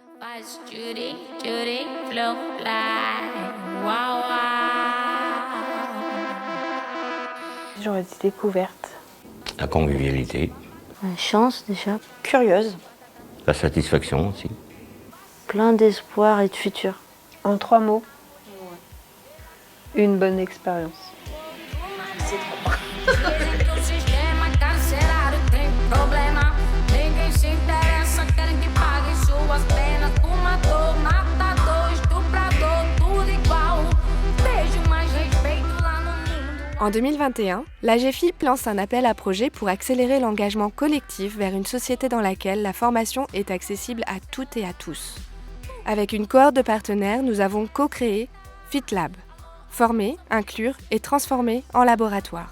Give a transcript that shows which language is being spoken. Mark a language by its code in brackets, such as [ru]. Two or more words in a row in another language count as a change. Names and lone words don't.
[en] Watch Judy, Judy, flow fly. Wow, wow. [fr] J'aurais dit découverte. La convivialité, Chance déjà, Curieuse. la satisfaction aussi. plein d'espoir et de futur. En 3 mots. Une bonne expérience. [pt] O sistema carcerário tem problema. Ninguém se interessa, querem que paguem suas penas. Fumador, matador, estuprador, tudo igual. Beijo, mais respeito lá no mundo. [fr] En 2021, l'AGFIP lance un appel à projets pour accélérer l'engagement collectif vers une société dans laquelle la formation est accessible à toutes et à tous. Avec une cohorte de partenaires, nous avons co-créé FitLab, former, inclure et transformer en laboratoire.